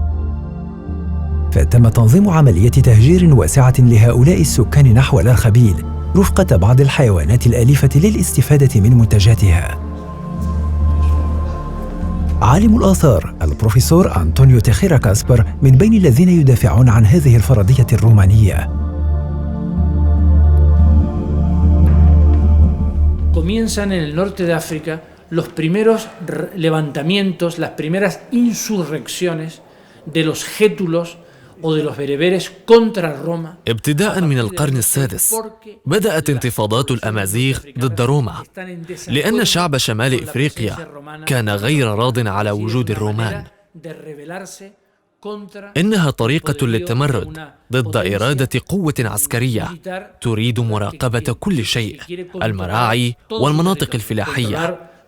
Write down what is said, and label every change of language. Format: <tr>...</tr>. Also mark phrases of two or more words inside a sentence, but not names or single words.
<ar>فتم تنظيم عملية تهجير واسعة لهؤلاء السكان نحو الأرخبيل رفقة بعض الحيوانات الأليفة للاستفادة من منتجاتها. عالم الآثار البروفيسور أنطونيو تيخيرا كاسبر من بين الذين يدافعون عن هذه الفرضية الرومانية.</ar> <es>Comienzan en el norte de África los primeros levantamientos, las primeras insurrecciones de los gétulos o de los bereberes contra Roma.</es> <ar>ابتداء من القرن السادس بدأت انتفاضات الأمازيغ ضد روما، لأن شعب شمال إفريقيا كان غير راض على وجود الرومان. إنها طريقة للتمرد ضد إرادة قوة عسكرية تريد مراقبة كل شيء، المراعي والمناطق الفلاحية.</ar>